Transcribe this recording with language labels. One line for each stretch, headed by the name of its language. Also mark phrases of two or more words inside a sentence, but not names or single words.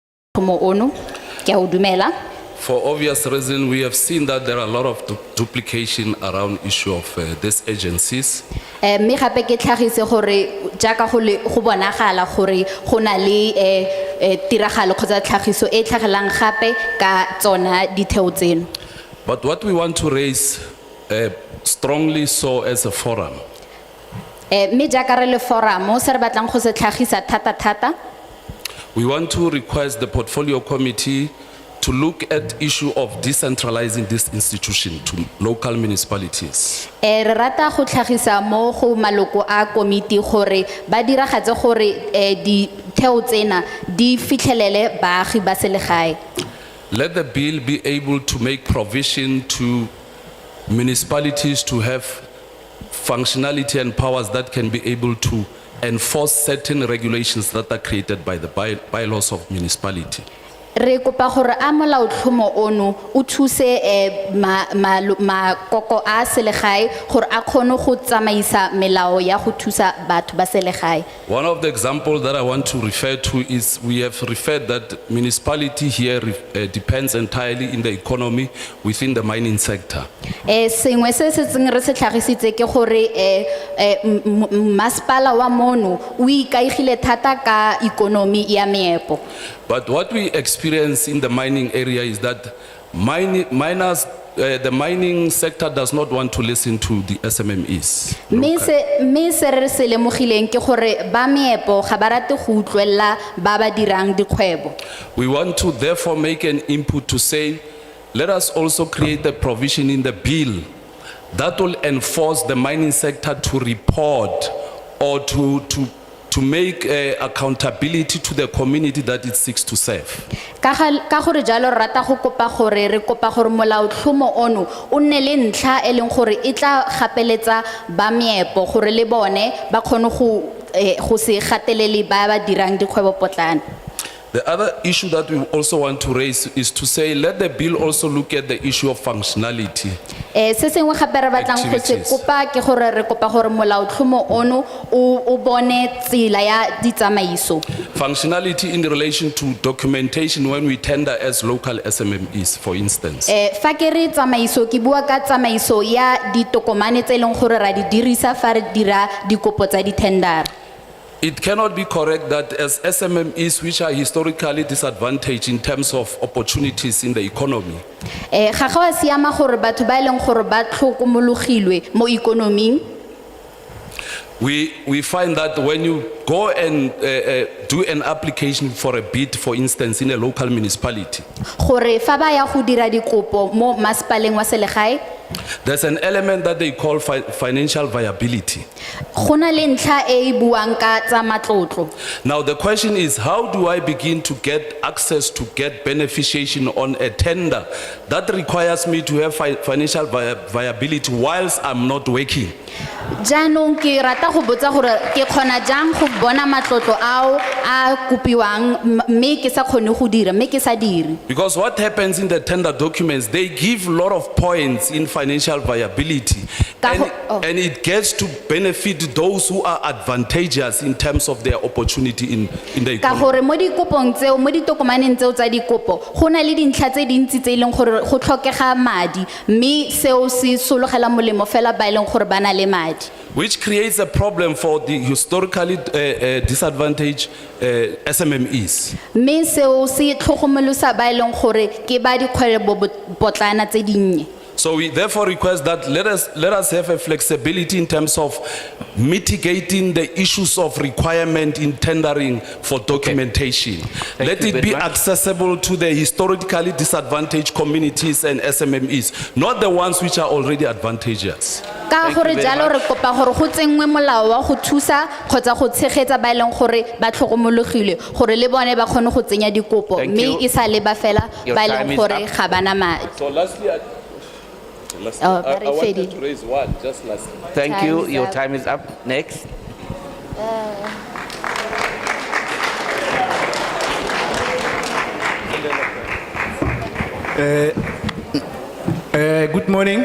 Tswana: molaotlhomo ono. Ke a o dumela.
English: For obvious reason, we have seen that there are a lot of duplication around issue of these agencies.
Tswana: Mme gape ke tlhagise gore jaaka go bonagala gore go na le tiragalo kgotsa tlhagiso e tlhagelang gape ka tsona ditheo tseno.
English: But what we want to raise strongly so as a forum
Tswana: Mme jaaka re le foramo se re batlang go se tlhagisa thata.
English: we want to request the portfolio committee to look at issue of decentralizing this institution to local municipalities.
Tswana: Re rata go tlhagisa mo go maloko a komiti gore ba diragatse gore di theo tsena di fitlhelele baagi ba selegae.
English: Let the bill be able to make provision to municipalities to have functionality and powers that can be able to enforce certain regulations that are created by the bylaws of municipality.
Tswana: Re kopa gore a molaotlhomo ono o thuse makoko a selegae gore a kgone go tsamaisa melao ya go thusa batho ba selegae.
English: One of the examples that I want to refer to is we have referred that municipality here depends entirely in the economy within the mining sector.
Tswana: Sengwe se se tseng re se tlhagisitse ke gore masepala wa mono o ikaegile thata ka ikonomi ya meepo.
English: But what we experience in the mining area is that the mining sector does not want to listen to the SMMEs.
Tswana: Mme se re se lemogileng ke gore ba meepo ga ba rate go utlwella ba ba dirang dikgwebo.
English: We want to therefore make an input to say, let us also create a provision in the bill that will enforce the mining sector to report or to make accountability to the community that it seeks to serve.
Tswana: Ka gore jalo rata go kopa gore re kopa gore molaotlhomo ono o nne le ntlha e leng gore e tla gapeletsa ba meepo gore le bone ba kgone go se gatelele ba ba dirang dikgwebo potlana.
English: The other issue that we also want to raise is to say, let the bill also look at the issue of functionality.
Tswana: Se sengwe gape re batlang go se kopa ke gore re kopa gore molaotlhomo ono o bone tsela ya ditsamaiso.
English: Functionality in relation to documentation when we tender as local SMMEs, for instance.
Tswana: Fa ke re tsamaiso ke bua ka tsamaiso ya ditokomane tse leng gore ra di dirisa fa re dira dikopo tsa ditendara.
English: It cannot be correct that as SMMEs, which are historically disadvantaged in terms of opportunities in the economy,
Tswana: Ga go a siama gore batho ba leng gore ba tlhokomologilwe mo ikonoming.
English: we find that when you go and do an application for a bid, for instance, in a local municipality,
Tswana: Gore fa ba ya go dira dikopo mo masepaleng wa selegae,
English: there's an element that they call financial viability.
Tswana: go na le ntlha e buang ka tsa matlotlo.
English: Now the question is, how do I begin to get access to get beneficiation on a tender that requires me to have financial viability whilst I'm not working?
Tswana: Jaanong ke rata go botsa gore ke kgona jang go bona matlotlo ao a kopiwang mme ke sa kgone go dira mme ke sa dire.
English: Because what happens in the tender documents, they give a lot of points in financial viability, and it gets to benefit those who are advantageous in terms of their opportunity in the
Tswana: Ka
English: economy.
Tswana: gore mo dikopong tseo mo ditokomaneng tseo tsa dikopo go na le dintlha tse dintsi tse leng gore go tlhokega madi mme seo se sologela molemo fela ba leng gore ba na le madi.
English: Which creates a problem for the historically disadvantaged SMMEs.
Tswana: Mme seo se tlhogomolosa ba leng gore ke ba dikgwebo potlana tse dinnye.
English: So we therefore request that let us have a flexibility in terms of mitigating the issues of requirement in tendering for documentation. Let you it very be much. accessible to the historically disadvantaged communities and SMMEs, not the ones which are already advantageous.
Tswana: Ka gore jalo re kopa gore go tsenngwe molao wa go thusa kgotsa go tshegetsa ba leng gore ba tlhogomologile gore le bone ba kgone go tsenya dikopo
English: Thank
Tswana: mme
English: you.
Tswana: e sa le ba fela
English: Your
Tswana: ba
English: time
Tswana: leng
English: is
Tswana: gore
English: up.
Tswana: ga bana madi.
English: So lastly, Oh, very I wanted fading. to raise one, just lastly. Thank Time you. is Your up. time is up. Next. Good morning.